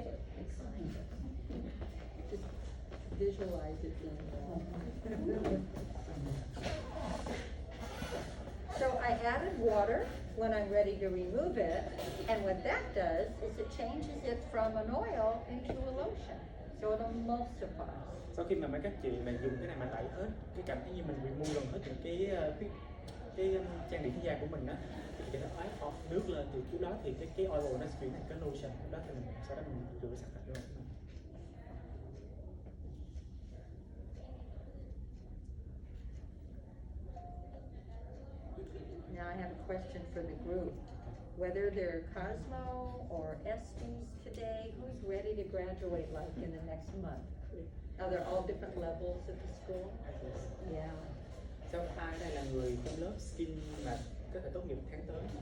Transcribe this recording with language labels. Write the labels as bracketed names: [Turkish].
[English] Just visualize it being warm. So I added water when I'm ready to remove it, and what that does is it changes it from an oil into a lotion. So it emulsifies. [Vietnamese] Sau khi mà mấy các chị mà dùng cái này mà tẩy hết, cái cảm thấy như mình remove gần hết những cái trang điểm da của mình á, thì chị có thể áp nước lên, thì lúc đó thì cái oil nó sẽ chuyển thành cái lotion, đó thì mình sau đó mình rửa sạch sạch luôn. [English] Now I have a question for the group. Whether they're Cosmo or Estes today, who's ready to graduate like in the next month? Are there all different levels at the school? Yeah. [Vietnamese] Sau ai đây là người trong lớp skin mà có thể tốt nghiệp tháng tới?